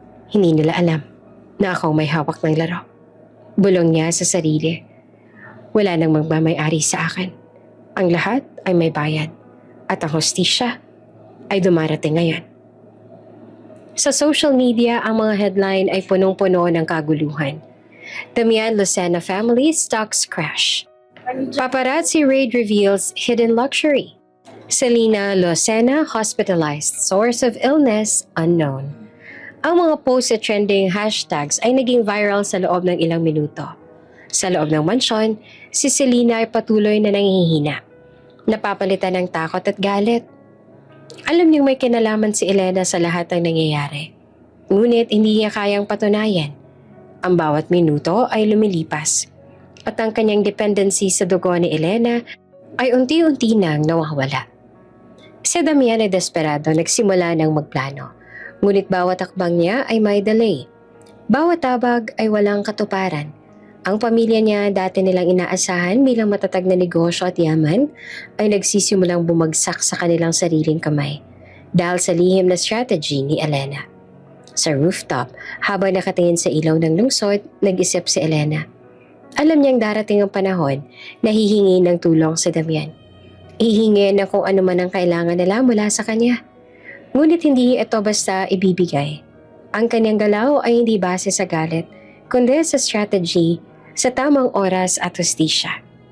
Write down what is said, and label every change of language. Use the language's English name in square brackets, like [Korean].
[Filipino] Hindi nila alam na ako may hawak ng laro. Bulong niya sa sarili. Wala nang magmamay-ari sa akin. Ang lahat ay may bayad. At ang hustisya ay dumarating ngayon. Sa social media, ang mga headline ay punong-puno ng kaguluhan. [English] Damian Lucena family stocks crash. Paparazzi raid reveals hidden luxury. Selena Lucena hospitalized. Source of illness unknown. [Filipino] Ang mga posts at trending hashtags ay naging viral sa loob ng ilang minuto. Sa loob ng mansyon, si Selena ay patuloy na nangihina. Napapalitan ng takot at galit. Alam niyang may kinalaman si Elena sa lahat ng nangyayari. Ngunit hindi niya kayang patunayan. Ang bawat minuto ay lumilipas. At ang kanyang dependency sa dugo ni Elena ay unti-unti nang nawawala. Si Damian ay desperado nagsimula ng magplano. Ngunit bawat akbang niya ay may delay. Bawat tabag ay walang katuparan. Ang pamilya niya dati nilang inaasahan bilang matatag na negosyo at yaman ay nagsisimulang bumagsak sa kanilang sariling kamay dahil sa lihim na strategy ni Elena. Sa rooftop, habang nakatingin sa ilaw ng lungsod, nag-isip si Elena. Alam niyang darating ang panahon na hihingi ng tulong si Damian. Hihingi na kung ano man ang kailangan nila mula sa kanya. Ngunit hindi ito basta ibibigay. Ang kanyang galaw ay hindi base sa galit, kundi sa strategy, sa tamang oras at hustisya.